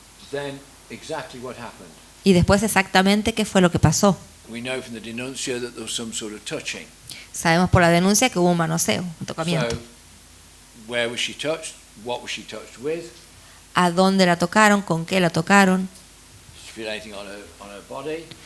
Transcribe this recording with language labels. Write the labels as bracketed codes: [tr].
[en] Then exactly what happened? [es] Y después exactamente qué fue lo que pasó. [en] We know from the denuncia that there was some sort of touching. [es] Sabemos por la denuncia que hubo un manoseo, un [en] So [es] tocamiento. [en] where was she touched? What was she touched with? [es] ¿A dónde la tocaron? ¿Con qué la tocaron? [en] Did she feel anything on her body?